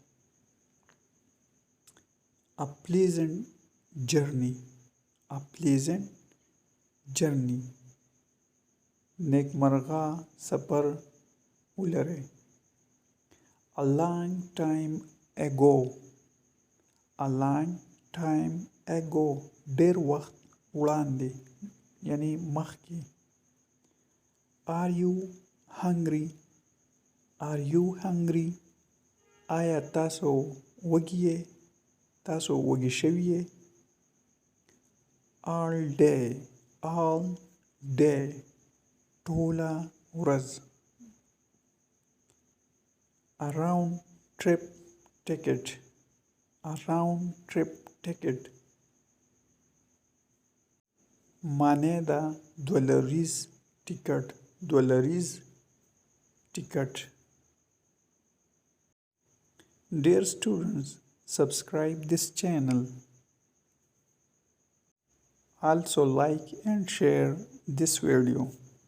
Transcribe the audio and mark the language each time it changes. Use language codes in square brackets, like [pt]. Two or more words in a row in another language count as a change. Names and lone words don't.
[en] A pleasant journey A pleasant journey [ps] نیکمرغه سفر ولرئ [en] A long time ago A long time ago [ps] ډیر وخت وړاندې یعنی مخکې [en] Are you hungry? Are you hungry? [ps] آیا تاسو وږي یې تاسو وږي شوي یې [en] All day All day [ps] ټوله ورځ [en] A round trip ticket A round trip ticket [ps] معنی ده $2 ټیکټ $2 ټیکټ [en] Dear students, subscribe this channel. Also like and share this video.